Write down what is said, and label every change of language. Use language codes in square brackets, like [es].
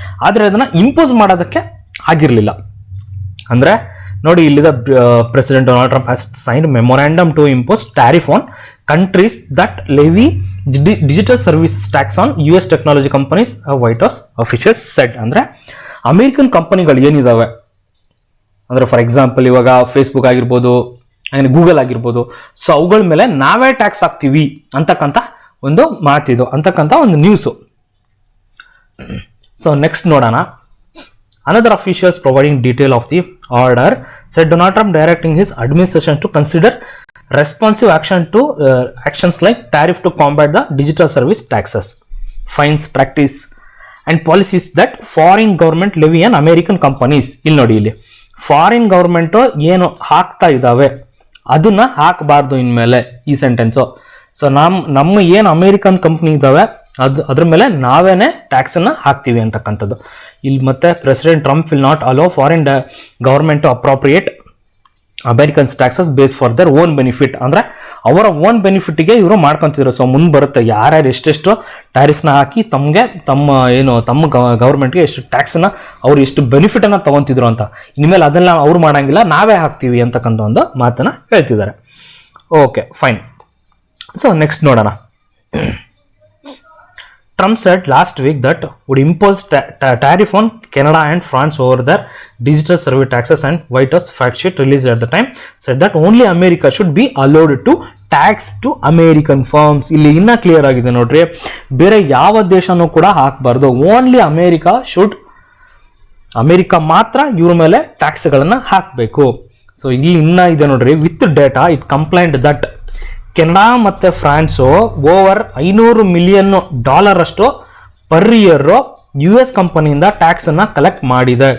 [kn] ಆದರೆ ಅದನ್ನು ಇಂಪೋಸ್ ಮಾಡೋದಕ್ಕೆ ಆಗಿರಲಿಲ್ಲ. ಅಂದರೆ ನೋಡಿ, ಇಲ್ಲಿದ [en] President Donald Trump has signed memorandum to impose tariff on countries that levy digital service tax on US technology companies, White House officials said. [kn] ಅಂದರೆ American ಕಂಪನಿಗಳು ಏನಿದಾವೆ, ಅಂದರೆ ಫಾರ್ ಎಕ್ಸಾಂಪಲ್ ಇವಾಗ ಫೇಸ್ಬುಕ್ ಆಗಿರ್ಬೋದು, ಗೂಗಲ್ ಆಗಿರ್ಬೋದು, ಸೊ ಅವುಗಳ ಮೇಲೆ ನಾವೇ ಟ್ಯಾಕ್ಸ್ ಹಾಕ್ತೀವಿ ಅಂತಕ್ಕಂಥ ಒಂದು ಮಾತಿದು, ಅಂತಕ್ಕಂಥ ಒಂದು ನ್ಯೂಸು. ಸೊ ನೆಕ್ಸ್ಟ್ ನೋಡೋಣ. [en] Another officials providing detail of the order said Donald Trump directing his administration to consider responsive actions like tariff to combat the digital service taxes, fines, practice and policies that foreign government levy on American companies. [kn] ಇಲ್ಲಿ ನೋಡಿ, ಇಲ್ಲಿ foreign government ಏನು ಹಾಕ್ತಾ ಇದ್ದಾವೆ ಅದನ್ನ ಹಾಕಬಾರ್ದು ಇನ್ಮೇಲೆ, ಈ ಸೆಂಟೆನ್ಸು. ಸೊ ನಮ್ಮ ಏನು ಅಮೇರಿಕನ್ ಕಂಪ್ನಿ ಇದ್ದಾವೆ ಅದ್ರ ಮೇಲೆ ನಾವೇನೆ ಟ್ಯಾಕ್ಸನ್ನು ಹಾಕ್ತೀವಿ ಅಂತಕ್ಕಂಥದ್ದು. ಇಲ್ಲಿ ಮತ್ತೆ [en] President Trump will not allow foreign government to appropriate Americans taxes base for their own benefit. [kn] ಅಂದರೆ ಅವರ ಓನ್ ಬೆನಿಫಿಟ್ಗೆ ಇವರು ಮಾಡ್ಕೊತಿದ್ರು. ಸೊ ಮುಂದೆ ಬರುತ್ತೆ ಯಾರ್ಯಾರು ಎಷ್ಟೆಷ್ಟು ಟ್ಯಾರಿಫ್ನ ಹಾಕಿ ತಮ್ಮ ಗೌರ್ಮೆಂಟ್ಗೆ ಎಷ್ಟು ಟ್ಯಾಕ್ಸನ್ನ ಅವ್ರು ಎಷ್ಟು ಬೆನಿಫಿಟನ್ನು ತೊಗೊತಿದ್ರು ಅಂತ, ಇನ್ಮೇಲೆ ಅದೆಲ್ಲ ಅವ್ರು ಮಾಡಂಗಿಲ್ಲ, ನಾವೇ ಹಾಕ್ತೀವಿ ಅಂತಕ್ಕಂಥ ಒಂದು ಮಾತನ್ನು ಹೇಳ್ತಿದ್ದಾರೆ. Okay, fine. ಸೊ ನೆಕ್ಸ್ಟ್ ನೋಡೋಣ. [en] Trump said last week that would impose tariff on Canada and France over their digital service taxes, and White House fact sheet released at the time said that only America should be allowed to tax to American firms. [kn] ಇಲ್ಲಿ ಇನ್ನ clear ಆಗಿದೆ ನೋಡ್ರಿ, ಬೇರೆ ಯಾವ ದೇಶನೂ ಕೂಡ ಹಾಕಬಾರ್ದು, [en] only America should [kn] America ಮಾತ್ರ ಇವ್ರ ಮೇಲೆ ಟ್ಯಾಕ್ಸ್ಗಳನ್ನು ಹಾಕಬೇಕು. ಸೊ ಇಲ್ಲಿ ಇನ್ನ ಇದೆ ನೋಡ್ರಿ, [en] with data it complaint that [kn] Canada ಮತ್ತು ಫ್ರಾನ್ಸು ಓವರ್ $500 ಮಿಲಿಯನ್ ಅಷ್ಟು ಪರ್ ಇಯರ್ US ಕಂಪನಿಯಿಂದ ಟ್ಯಾಕ್ಸನ್ನು ಕಲೆಕ್ಟ್ ಮಾಡಿದೆ.